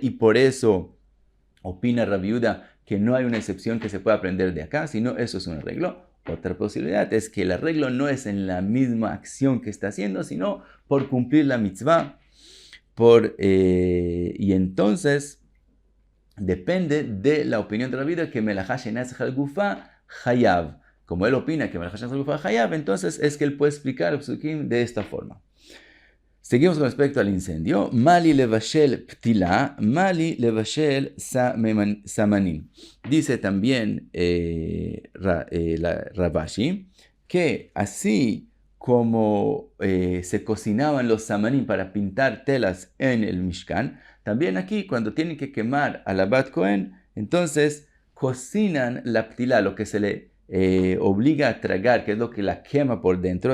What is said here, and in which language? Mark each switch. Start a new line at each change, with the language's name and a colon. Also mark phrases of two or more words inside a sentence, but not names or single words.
Spanish: Y por eso opina Rabbi Yehuda que no hay una excepción que se pueda aprender de acá, sino eso es un arreglo. Otra posibilidad es que el arreglo no es en la misma acción que está haciendo, sino por cumplir la mitzvah. Y entonces depende de la opinión de Rabbi Yehuda que
Hebrew: מלאכה שאינה צריכה לגופה חייב.
Spanish: Como él opina que
Hebrew: מלאכה שאינה צריכה לגופה חייב,
Spanish: entonces es que él puede explicar el psukim de esta forma. Seguimos con respecto al incendio.
Hebrew: מה לי לבשל פתילה מה לי לבשל סממנים.
Spanish: Dice también Ravashi que así como se cocinaban los samanim para pintar telas en el Mishkan, también aquí cuando tienen que quemar a la
Hebrew: בת כהן,
Spanish: entonces cocinan la ptila, lo que se le obliga a tragar, que es lo que la quema por dentro.